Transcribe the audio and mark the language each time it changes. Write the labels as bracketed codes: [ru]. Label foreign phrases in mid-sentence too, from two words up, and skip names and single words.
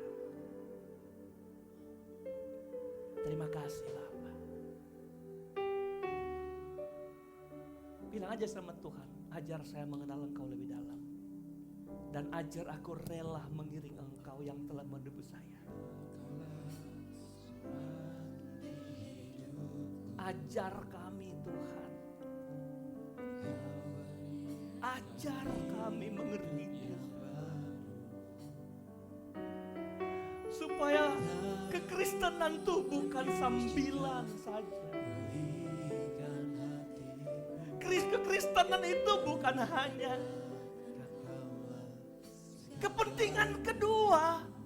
[id] Terima kasih Bapa. Bilang aja sama Tuhan, ajar saya mengenal Engkau lebih dalam. Dan ajar aku rela mengiring Engkau yang telah menebus saya. Ajar kami Tuhan. Ajar kami mengerti Dia. Supaya kekristenan itu bukan sambilan saja. Kekristenan itu bukan hanya kepentingan kedua.